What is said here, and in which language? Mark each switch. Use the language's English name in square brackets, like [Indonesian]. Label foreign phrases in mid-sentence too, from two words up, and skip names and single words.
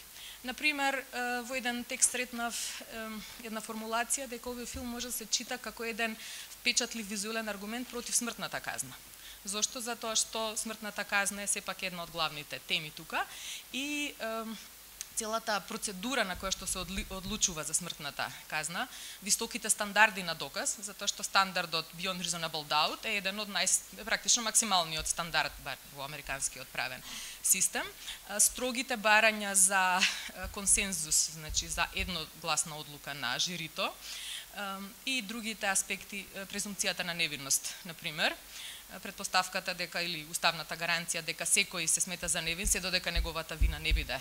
[Macedonian] Например, во еден текст сретнав една формулација дека овој филм може да се чита како еден впечатлив визуелен аргумент против смртната казна. Зошто? Затоа што смртната казна е сепак една од главните теми тука и целата процедура на која што се одлучува за смртната казна, високите стандарди на доказ, затоа што стандардот [English] beyond reasonable doubt [Macedonian] е еден од практично максималниот стандард во американскиот правен систем, строгите барања за консензус, значи за едногласна одлука на жирито и другите аспекти, презумпцијата на невинност, например, претпоставката дека или уставната гаранција дека секој се смета за невин се додека неговата вина не биде